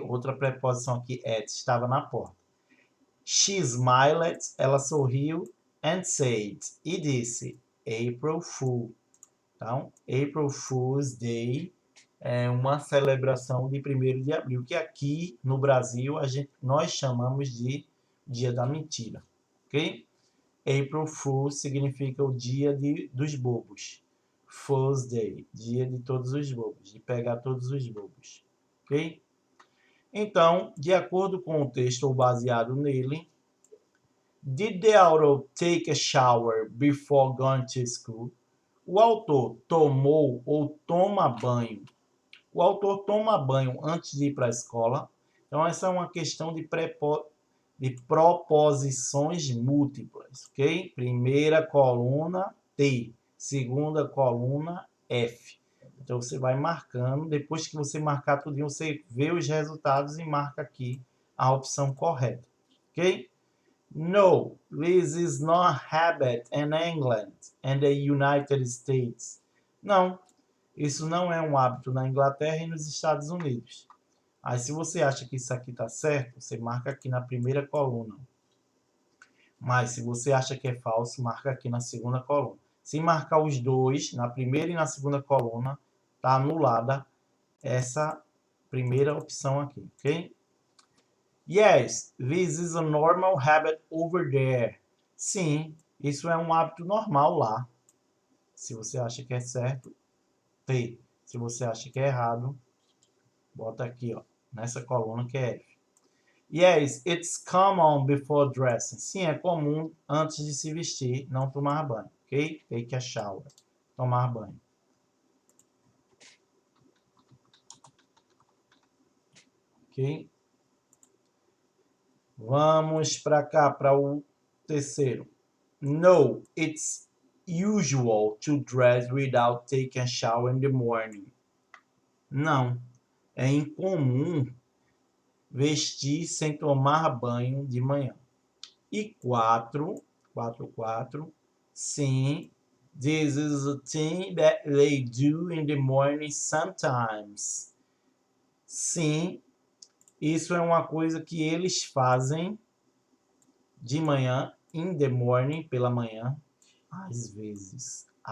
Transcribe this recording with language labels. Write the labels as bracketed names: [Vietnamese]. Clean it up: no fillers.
[Portuguese] Outra preposição aqui, estava na porta. [English] She smiled, [Portuguese] ela sorriu, [English] and said, [Portuguese] e disse, [English] April Fool. [Portuguese] Então, April Fool's Day é uma celebração de 1º de abril, que aqui no Brasil nós chamamos de Dia da Mentira. Ok? April Fool significa o dia dos bobos. Fool's Day, dia de todos os bobos, de pegar todos os bobos. Ok? Então, de acordo com o texto ou baseado nele, [English] Did the author take a shower before going to school? [Portuguese] O autor tomou ou toma banho. O autor toma banho antes de ir para a escola. Então, essa é uma questão de proposições múltiplas, ok? Primeira coluna, T. Segunda coluna, F. Então, você vai marcando. Depois que você marcar tudo, você vê os resultados e marca aqui a opção correta, ok? [English] No, this is not habit in England and the United States. [Portuguese] Não, isso não é um hábito na Inglaterra e nos Estados Unidos. Aí, se você acha que isso aqui está certo, você marca aqui na primeira coluna. Mas, se você acha que é falso, marca aqui na segunda coluna. Se marcar os dois, na primeira e na segunda coluna, está anulada essa primeira opção aqui, ok? [English] Yes, this is a normal habit over there. [Portuguese] Sim, isso é um hábito normal lá. Se você acha que é certo, T. Se você acha que é errado, bota aqui, ó, nessa coluna que é F. [English] Yes, it's common before dressing. [Portuguese] Sim, é comum antes de se vestir, não tomar banho, ok? [English] Take a shower. [Portuguese] Tomar banho. Ok? Vamos para cá, para o terceiro. [English] No, it's usual to dress without taking a shower in the morning. [Portuguese] Não, é incomum vestir sem tomar banho de manhã. E 4, sim, [English] this is a thing that they do in the morning sometimes. [Portuguese] Sim, isso é uma coisa que eles fazem de manhã, [English] in the morning, [Portuguese] pela manhã, às vezes.